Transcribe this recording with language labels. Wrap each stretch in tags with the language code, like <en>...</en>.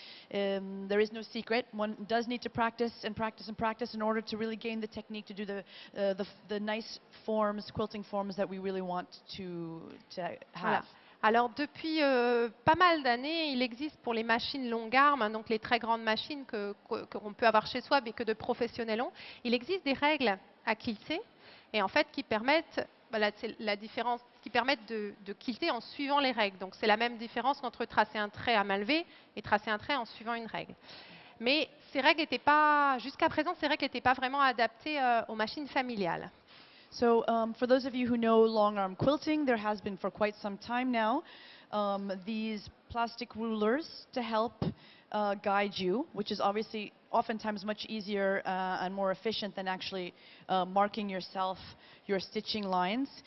<en>There is no secret. One does need to practice in order to really gain the technique to do the nice forms, quilting forms that we really want to have.</en> <fr>Voilà. Alors, depuis pas mal d'années, il existe pour les machines longue arme, donc les très grandes machines qu'on peut avoir chez soi, mais que de professionnels ont, il existe des règles à quilter, et en fait, qui permettent, voilà, c'est la différence, qui permettent de quilter en suivant les règles. Donc, c'est la même différence entre tracer un trait à main levée et tracer un trait en suivant une règle. Mais ces règles n'étaient pas, jusqu'à présent, ces règles n'étaient pas vraiment adaptées aux machines familiales.</fr> <en>So for those of you who know long arm quilting, there has been for quite some time now these plastic rulers to help guide you, which is obviously oftentimes much easier and more efficient than actually marking yourself your stitching lines.</en>